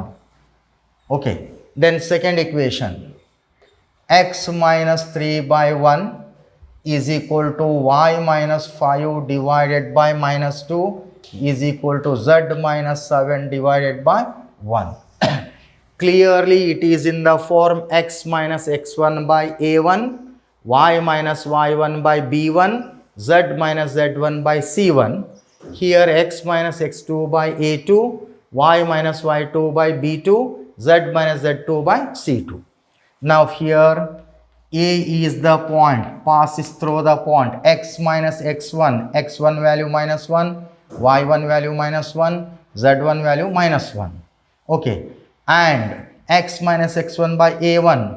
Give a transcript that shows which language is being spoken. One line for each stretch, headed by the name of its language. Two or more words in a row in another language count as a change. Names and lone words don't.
English: Okay, then second equation, x minus 3 by 1 is equal to y minus 5 divided by minus 2 is equal to z minus 7 divided by 1. Clearly it is in the form x minus x1 by a1, y minus y1 by b1, z minus z1 by c1. Here x minus x2 by a2, y minus y2 by b2, z minus z2 by c2. Now here a is the point, passes through the point, x minus x1, x1 value minus 1, y1 value minus 1, z1 value minus 1. Okay, and x minus x1 by a1.